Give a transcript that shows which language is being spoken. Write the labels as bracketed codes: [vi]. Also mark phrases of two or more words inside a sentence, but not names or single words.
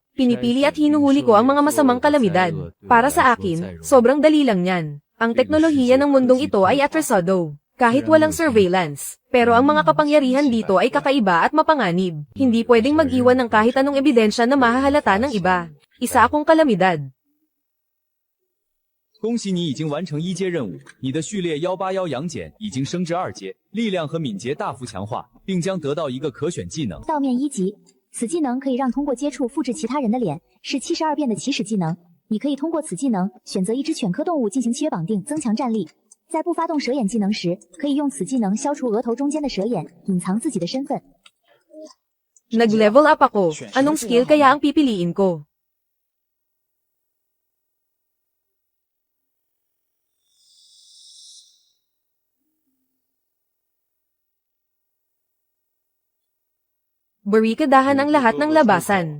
[tl] Pinipili at hinuhuli ko ang mga masamang kalamidad. Para sa akin, sobrang dali lang yan. Ang teknolohiya ng mundong ito ay atrasado. Kahit walang surveillance. Pero ang mga kapangyarihan dito ay kakaiba at mapanganib. Hindi pwedeng mag-iwan ng kahit anong ebidensya na mahahalata ng iba. Isa akong kalamidad. [zh] 恭喜你已经完成1阶任务，你的序列181杨戬已经升至2阶，力量和敏捷大幅强化，并将得到一个可选技能。道面1级，此技能可以让通过接触复制其他人的脸，是72变的起始技能。你可以通过此技能选择一只犬科动物进行契约绑定，增强战力。在不发动蛇眼技能时，可以用此技能消除额头中间的蛇眼，隐藏自己的身份。 [tl] Nag-level up ako. Anong skill kaya ang pipiliin ko? Barikadahan ang lahat ng labasan.